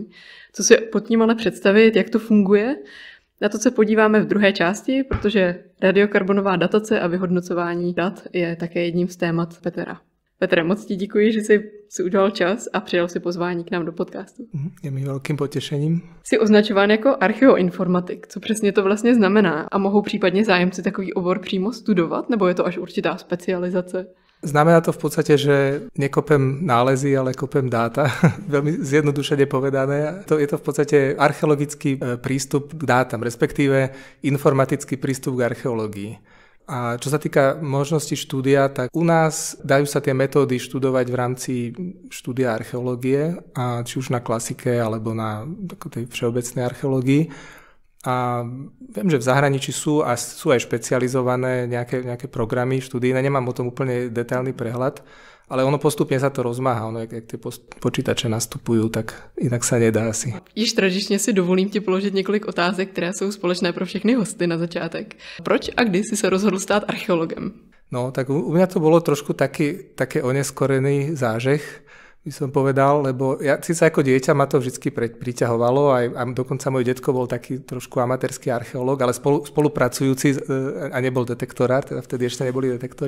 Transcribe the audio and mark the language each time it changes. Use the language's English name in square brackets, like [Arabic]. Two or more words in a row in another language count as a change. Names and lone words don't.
[Czech] Co si pod tím ale představit, jak to funguje? Na to se podíváme v druhé části, protože radiokarbonová datace a vyhodnocování dat je také jedním z témat Petra. Petre, moc ti děkuji, že jsi si udělal čas a přijal si pozvání k nám do podcastu. Je mi velkým potěšením. Jsi označován jako archeoinformatik. Co přesně to vlastně znamená? A mohou případně zájemci takový obor přímo studovat? Nebo je to až určitá specializace? [Slovak] Znamená to v podstate, že nekopem nálezy, ale kopem dáta. Veľmi zjednodušene povedané. Je to v podstate archeologický prístup k dátam, respektíve informatický prístup k archeológii. A čo sa týka možnosti štúdia, tak u nás dajú sa tie metódy študovať v rámci štúdia archeológie, a či už na klasike, alebo na tej všeobecnej archeológii. A viem, že v zahraničí sú aj špecializované nejaké programy študijné, nemám o tom úplne detailný prehľad, ale ono postupne sa to rozmáha, jak tie počítače nastupujú, tak inak sa nedá asi. [Czech] Již tradičně si dovolím ti položit několik otázek, které jsou společné pro všechny hosty na začátek. Proč a kdy si sa rozhodl stát archeologem? [Slovak] No, tak u mňa to bolo trošku také oneskorený zážeh, by som povedal, lebo ja síce ako dieťa ma to vždy priťahovalo, a dokonca môj detko bol taký trošku amatérský archeológ, ale spolupracujúci a nebol detektorár, teda vtedy ešte neboli detektory.